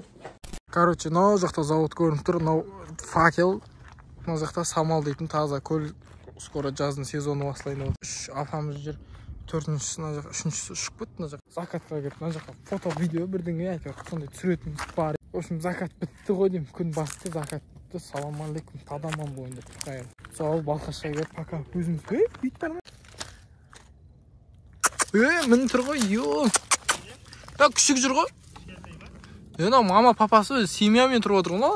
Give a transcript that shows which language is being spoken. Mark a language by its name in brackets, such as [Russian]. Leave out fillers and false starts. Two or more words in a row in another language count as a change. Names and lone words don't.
[Kazakh] Короче, мына жақта завод көрініп тұр, мынау факел. Мына жақта самал дейтін таза көл. Скоро жаздың сезоны басталайын. 3 апамыз жүр. 4-шісі мына жаққа, 3-шісі ұшып кетті мына жаққа. Закатқа келіп, мына жаққа фото, видео бірдеңе айтып, сондай түсіретініміз бар. [Russian] В общем, [Kazakh] закат бітті ғой деймін. Күн басты, закат бітті. Салам алейкум, тадаман бойында тұқайын. Сол Балқашқа келіп, пока өзіміз. Бүйт бар ма? Мін тұр ғой, күшік жүр ғой. Мама папасы семьямен тұрып отыр ғой.